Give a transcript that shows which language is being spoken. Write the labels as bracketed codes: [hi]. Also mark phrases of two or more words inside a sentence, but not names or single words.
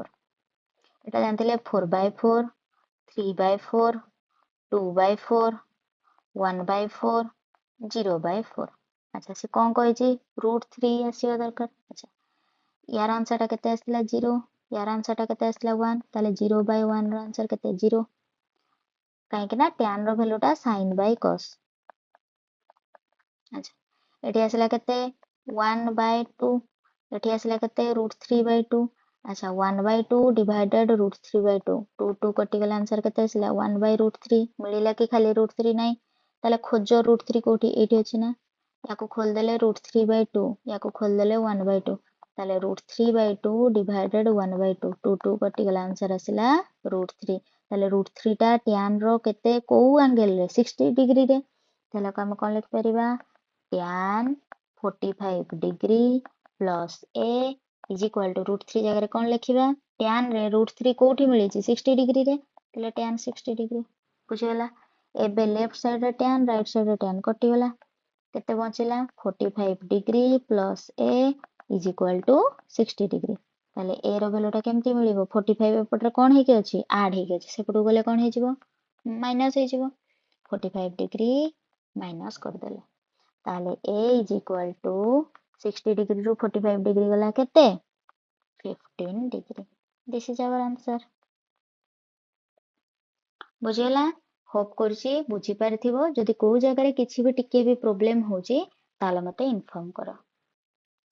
[or] ଏଟା ଜାଣିଥିଲେ 4/4, 3/4, 2/4, 1/4, 0/4। ଆଚ୍ଛା, ସେ କଣ କହିଛି? √3 ଆସିବା ଦରକାର। ଆଚ୍ଛା, ୟାର ଆନ୍ସରଟା କେତେ ଆସିଥିଲା? 0। ୟାର ଆନ୍ସରଟା କେତେ ଆସିଥିଲା? 1। ତାହେଲେ 0/1 ର ଆନ୍ସର କେତେ? 0। କାହିଁକି ନା tan ର ଭ୍ୟାଲୁଟା [en] sin by cos। [or] ଆଚ୍ଛା, ଏଠି ଆସିଲା କେତେ? 1/2। ଏଠି ଆସିଲା କେତେ? √3/2। ଆଚ୍ଛା, 1/2 divided √3/2। 2 କଟିଗଲା, ଆନ୍ସର କେତେ ଆସିଲା? 1/√3। ମିଳିଲା କି ଖାଲି √3 ନାହିଁ? ତାହେଲେ ଖୋଜ √3 କୋଉଠି? ଏଇଠି ଅଛି ନା। ୟାକୁ ଖୋଲିଦେଲେ √3/2, ୟାକୁ ଖୋଲିଦେଲେ 1/2। ତାହେଲେ √3/2 divided 1/2। 2 କଟିଗଲା, ଆନ୍ସର ଆସିଲା √3। ତାହେଲେ √3 ଟା tan ର କେତେ? କୋଉ ଆଙ୍ଗେଲରେ? 60 ଡିଗ୍ରୀରେ। ତାହେଲେ ଆମେ କଣ ଲେଖିପାରିବା? tan 45 [en] degree plus [or] A [en] is equal to [or] √3 ଜାଗାରେ କଣ ଲେଖିବା? tan ରେ √3 କୋଉଠି ମିଳିଛି? 60 ଡିଗ୍ରୀରେ। ତାହେଲେ tan 60 ଡିଗ୍ରୀ। ବୁଝିଗଲା? ଏବେ ଲେଫ୍ଟ ସାଇଡରେ tan, ରାଇଟ୍ ସାଇଡରେ tan କଟିଗଲା। କେତେ ବଞ୍ଚିଲା? 45 [en] degree plus [or] A [en] is equal to [or] 60 ଡିଗ୍ରୀ। ତାହେଲେ A ର ଭ୍ୟାଲୁଟା କେମିତି ମିଳିବ? 45 ଏପଟରେ କଣ ହେଇକି ଅଛି? ଆଡ୍ ହେଇକି ଅଛି। ସେପଟକୁ ଗଲେ କଣ ହେଇଯିବ? ମାଇନସ୍ ହେଇଯିବ। 45 [en] degree minus [or] କରିଦେଲେ। ତାହେଲେ A [en] is equal to [or] 60 ଡିଗ୍ରୀରୁ 45 ଡିଗ୍ରୀ ଗଲା କେତେ? 15 ଡିଗ୍ରୀ। [en] this is our answer. [or] ବୁଝିଗଲା? ହୋପ୍ କରୁଛି ବୁଝିପାରିଥିବ। ଯଦି କୋଉ ଜାଗାରେ କିଛି ବି ଟିକେ ବି ପ୍ରୋବ୍ଲେମ ହଉଛି ତାହେଲେ ମତେ ଇନଫର୍ମ କର।